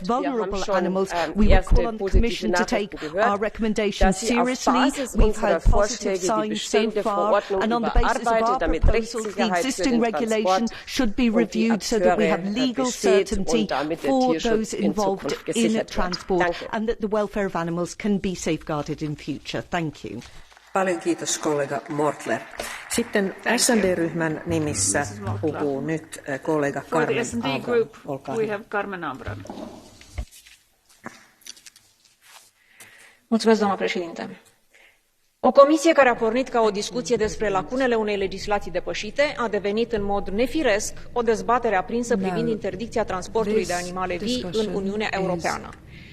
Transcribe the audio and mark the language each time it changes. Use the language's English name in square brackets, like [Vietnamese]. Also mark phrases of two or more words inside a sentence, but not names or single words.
[German] Wir haben schon erste positive Nachrichten gehört, dass sie auf Basis unserer Vorschläge die bestehende Verordnung überarbeitet, damit Rechtssicherheit für den Transport und die Akteure besteht und damit der Tierschutz in Zukunft gesichert wird. Danke. [Finnish] Paljon kiitos kollega Mortler. Sitten SND-ryhmän nimissä puhuu nyt kollega Carmen Abram. [Romanian] Mulțumesc, doamna președinte. O comisie care a pornit ca o discuție despre lacunele unei legislații depășite a devenit în mod nefiresc o dezbatere aprinsă privind interdicția transportului de animale vii în Uniunea Europeană.